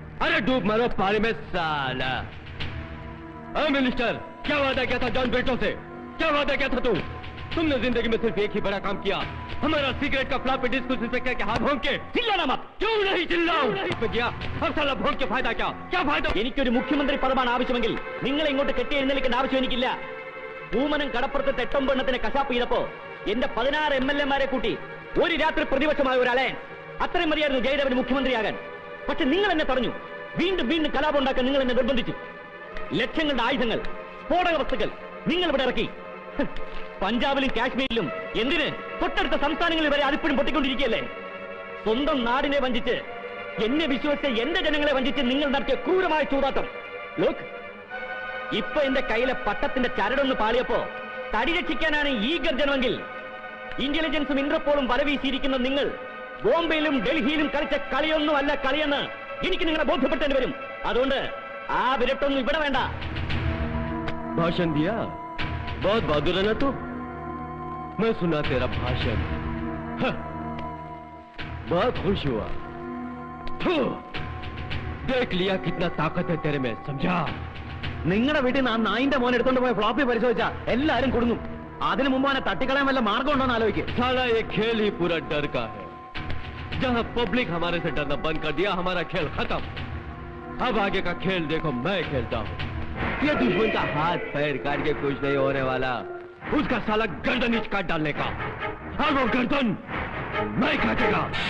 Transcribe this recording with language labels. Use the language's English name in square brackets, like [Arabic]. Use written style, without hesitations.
[Hindi] अरे डूब मरो पानी में साला। मिनिस्टर, क्या वादा किया था जॉन ब्रिटो से? क्या वादा किया था तुमने जिंदगी में सिर्फ एक ही बड़ा काम किया, हमारा सिगरेट का फ्लॉपी डिस्क उस इंस्पेक्टर के हाथ भोंक के। चिल्लाना मत। क्यों नहीं चिल्लाऊं? गया हर साल भोंक के फायदा क्या फायदा? [Malayalam] എനിക്കൊരു മുഖ്യമന്ത്രി പദമാണ് ആവശ്യമെങ്കിൽ നിങ്ങളെ ഇങ്ങോട്ട് കെട്ടി എഴുന്നേൽക്കേണ്ട ആവശ്യം എനിക്കില്ല. പൂമനം കടപ്പുറത്ത് തെട്ടൊമ്പെണ്ണത്തിന് കശാപ്പ് ചെയ്തപ്പോ എന്റെ 16 MLA-മാരെ കൂട്ടി ഒരു രാത്രി പ്രതിപക്ഷമായ ഒരു അലയൻസ്. അത്രയും മതിയായിരുന്നു ജയദേവന് മുഖ്യമന്ത്രിയാകാൻ. പക്ഷെ നിങ്ങൾ എന്നെ തടഞ്ഞു. വീണ്ടും വീണ്ടും കലാപം ഉണ്ടാക്കാൻ നിങ്ങൾ എന്നെ നിർബന്ധിച്ചു. ലക്ഷങ്ങളുടെ ആയുധങ്ങൾ, സ്ഫോടക വസ്തുക്കൾ നിങ്ങൾ ഇവിടെ ഇറക്കി. പഞ്ചാബിലും കാശ്മീരിലും എന്തിന് തൊട്ടടുത്ത സംസ്ഥാനങ്ങളിൽ വരെ അതിപ്പോഴും പൊട്ടിക്കൊണ്ടിരിക്കുകയല്ലേ? സ്വന്തം നാടിനെ വഞ്ചിച്ച്, എന്നെ വിശ്വസിച്ച് എന്റെ ജനങ്ങളെ വഞ്ചിച്ച് നിങ്ങൾ നടത്തിയ ക്രൂരമായ ചൂതാട്ടം. ലോക്ക്, ഇപ്പൊ എന്റെ കയ്യിലെ പട്ടത്തിന്റെ ചരടൊന്ന് പാളിയപ്പോ തടി രക്ഷിക്കാനാണ് ഈ ഗർജനമെങ്കിൽ ഇന്റലിജൻസും ഇന്റർപോളും വല വീശിയിരിക്കുന്ന നിങ്ങൾ ബോംബെയിലും ഡൽഹിയിലും കളിച്ച കളിയൊന്നും അല്ല കളിയെന്ന് എനിക്ക് നിങ്ങളെ ബോധ്യപ്പെട്ടേണ്ടി വരും. അതുകൊണ്ട് ആ വിരട്ടൊന്നും ഇവിടെ വേണ്ട. [Hindi] भाषण दिया, बहुत बहादुर है ना तू। मैं सुना तेरा भाषण, बहुत खुश हुआ। देख लिया कितना ताकत है तेरे में, समझा? [Malayalam] നിങ്ങളുടെ വീട്ടിൽ നിന്ന് ആ നായിന്റെ മോൻ എടുത്തോണ്ട് പോയ ഫ്ലോപ്പി പരിശോധിച്ചാ എല്ലാരും കൊടുങ്ങും. അതിനു മുമ്പ് അവനെ തട്ടിക്കളയാൻ വല്ല മാർഗം ഉണ്ടോ എന്ന് ആലോചിക്കും. [Hindi] साला ये खेल ही पूरा डर का है। जहां पब्लिक हमारे से डरना बंद कर दिया, हमारा खेल खत्म। अब आगे का खेल देखो, मैं खेलता हूँ। ये दुश्मन का हाथ पैर काट के कुछ नहीं होने वाला, उसका साला गर्दन इच काट डालने का, और वो गर्दन मैं काटेगा।